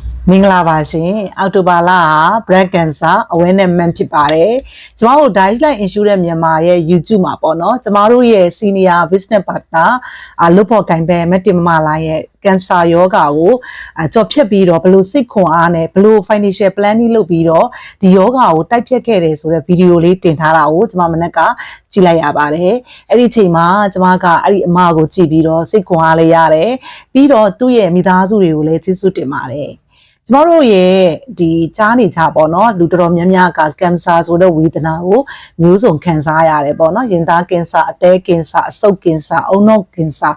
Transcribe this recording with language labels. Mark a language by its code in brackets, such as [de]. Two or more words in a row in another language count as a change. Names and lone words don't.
[my] မင်္ဂလာပါရှင်အောက်တိုဘာလ [en] breast cancer awareness month [my] ဖြစ်ပါတယ်ကျမတို့ Dialyte Insurance မြန်မာရဲ့ YouTube မှာပေါ့နော်ကျမတို့ရဲ့ [en] senior business partner [my] လုပ်ဖို့ကိုင်ပဲမတင်မလာရဲ့ cancer ယောဂါကိုကြော်ဖြတ်ပြီးတော့ဘယ်လိုစိတ်ခွန်အားနဲ့ဘယ်လို [en] financial planning [my] လုပ်ပြီးတော့ဒီယောဂါကိုတိုက်ဖြတ်ခဲ့တယ်ဆိုတဲ့ဗီဒီယိုလေးတင်ထားတာကိုကျမမနက်ကကြည့်လိုက်ရပါတယ်အဲ့ဒီချိန်မှာကျမက အဲ့ဒီအမကိုကြည့်ပြီးတော့စိတ်ခွန်အားလေးရတယ်ပြီးတော့သူ့ရဲ့မိသားစုတွေကိုလည်းကျေးဇူးတင်ပါတယ်ကျမတို့ရဲ့ဒီကြားနေကြပေါ့နော်လူတော်များများကကင်ဆာဆိုတဲ့ဝေဒနာကိုမျိုးစုံခံစားရတယ်ပေါ့နော်ရင်သားကင်ဆာအသည်းကင်ဆာအဆုတ်ကင်ဆာအုံနောက်ကင်ဆာ